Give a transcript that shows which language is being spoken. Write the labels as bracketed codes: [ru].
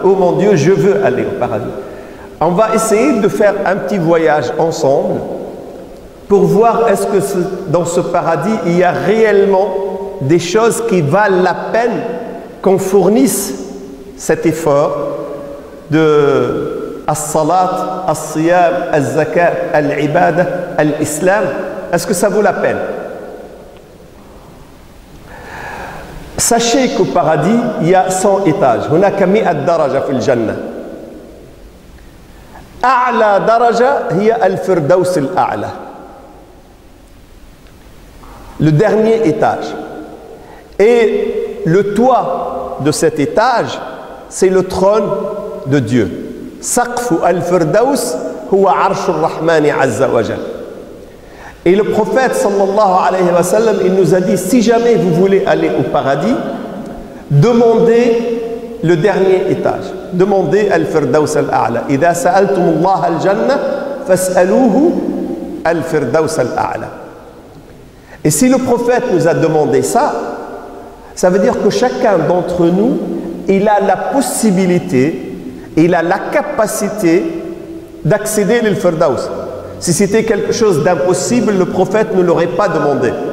[fr] Oh mon Dieu, je veux aller au paradis. On va essayer de faire un petit voyage ensemble pour voir est-ce que dans ce paradis, il y a réellement des choses qui valent la peine qu'on fournisse cet effort de [ar] as-salat, as-siyam, az-zakat, al-ibada, [fr] l'islam, est-ce que ça vaut la peine? Sachez qu'au paradis, il y a 100 étages. [ar] هناك 100 درجة في الجنة. أعلى درجة هي الفردوس الأعلى. [fr] Le dernier étage. Et le toit de cet étage, c'est le trône de Dieu. [ar] سقف الفردوس هو عرش الرحمن عز وجل. [fr] Et le prophète [ar] sallallahu alayhi wa sallam, [fr] il nous a dit, si jamais vous voulez aller au paradis, demandez le dernier étage. Demandez [ar] al-firdaus al-a'la. إذا سألتم الله الجنة فاسألوه al-firdaus al-a'la. [fr] Et si le prophète nous a demandé ça, ça veut dire que chacun d'entre nous, il a la possibilité, il a la capacité d'accéder au firdaus. Si c'était quelque chose d'impossible, le prophète ne l'aurait pas demandé.